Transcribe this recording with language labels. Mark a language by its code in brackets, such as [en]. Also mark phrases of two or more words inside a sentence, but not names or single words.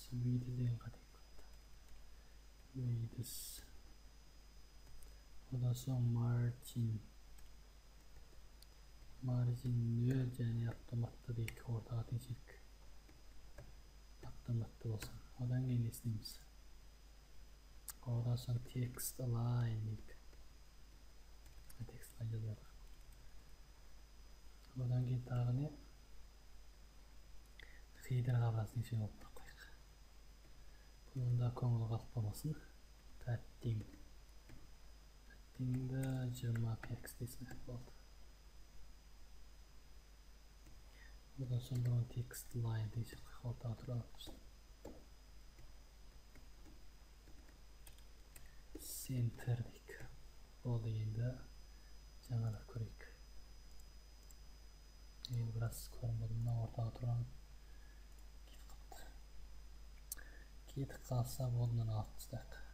[kk] Width деген қате кетті. Width. Одан соң margin 0 және автоматты дейік. Ортаға теңшелік. Автоматты болсын. Одан кейін не істейміз? Одан соң [en] text align [kk] дейік. [en] Text align [kk] жазайық. Одан кейін тағы не? Header қабырғасы теңшелік алып қойық. Бұнда көңіл қалып болмасын. Padding'ді 20px дейсің болды. Одан соң бұның [en] text line [kk] теңшелік ортаға тұрады. Center дейік. Болды енді жаңалар көрейік. Енді біраз көрінбеді. Мына ортаға тұрған кетіп қалса болды, мына алып тастайық.